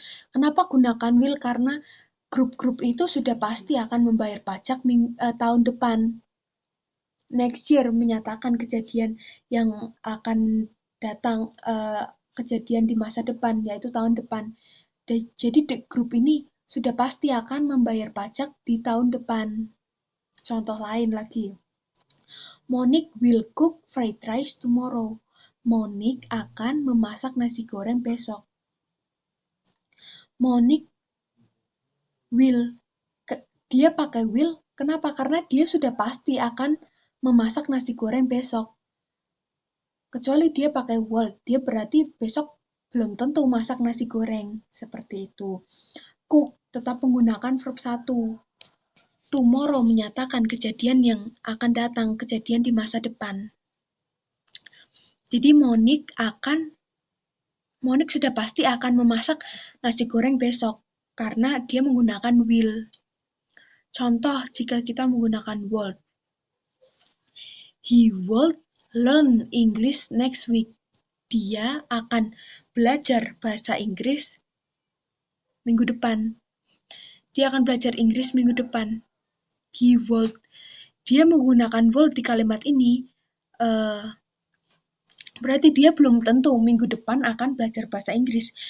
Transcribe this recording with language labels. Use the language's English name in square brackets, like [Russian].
[Indonesian] Kenapa gunakan will? Karena grup-grup itu sudah pasti akan membayar pajak tahun depan. [English] Next year [Indonesian] menyatakan kejadian yang akan datang, kejadian di masa depan, yaitu tahun depan. Jadi grup ini sudah pasti akan membayar pajak di tahun depan. Contoh lain lagi. [English] Monique will cook fried rice tomorrow. [Indonesian] Monique akan memasak nasi goreng besok. Monique will, dia pakai will, kenapa? Karena dia sudah pasti akan memasak nasi goreng besok. Kecuali dia pakai would, dia berarti besok belum tentu masak nasi goreng. Seperti itu. Cook tetap menggunakan verb 1. Tomorrow menyatakan kejadian yang akan datang, kejadian di masa depan. Jadi Monique sudah pasti akan memasak nasi goreng besok karena dia menggunakan will. Contoh jika kita menggunakan would. [English] He will learn English next week. [Indonesian] Dia akan belajar bahasa Inggris minggu depan. Dia akan belajar Inggris minggu depan. [English] He will. [Indonesian] Dia menggunakan will di kalimat ini berarti dia belum tentu minggu depan akan belajar bahasa Inggris.